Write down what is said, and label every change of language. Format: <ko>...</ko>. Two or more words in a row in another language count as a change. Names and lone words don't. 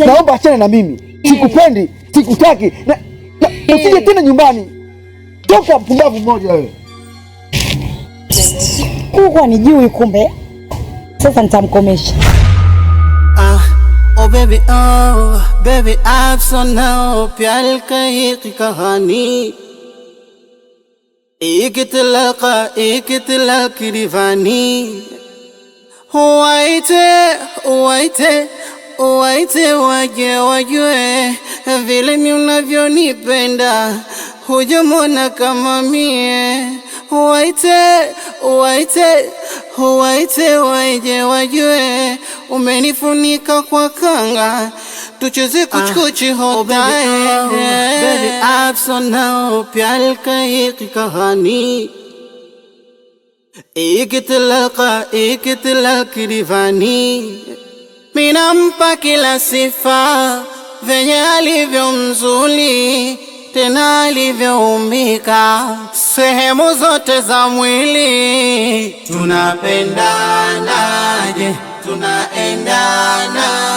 <sw>Naomba achana na mimi. Sikupendi, sikutaki. Usije tena nyumbani. Toka mpumbavu mmoja wewe. Huko anijui kumbe. Sasa nitamkomesha.</sw> <en>Oh baby,</en> <hi>आप सुनाओ प्यार का एक कहानी, एक तलाक दीवानी।</hi> <sw>Waite wajue vile ni unavyonipenda, hujamwona kama mie. waite waje wajue, umenifunika kwa kanga,</sw> <hi>तुझे कुछ कुछ होता है baby आप सुनाओ प्यार का एक कहानी एक तलक दीवानी</hi> <sw>minampa kila sifa venye alivyo mzuri tena alivyoumbika sehemu zote za mwili tunapendanaje tunaendana</sw>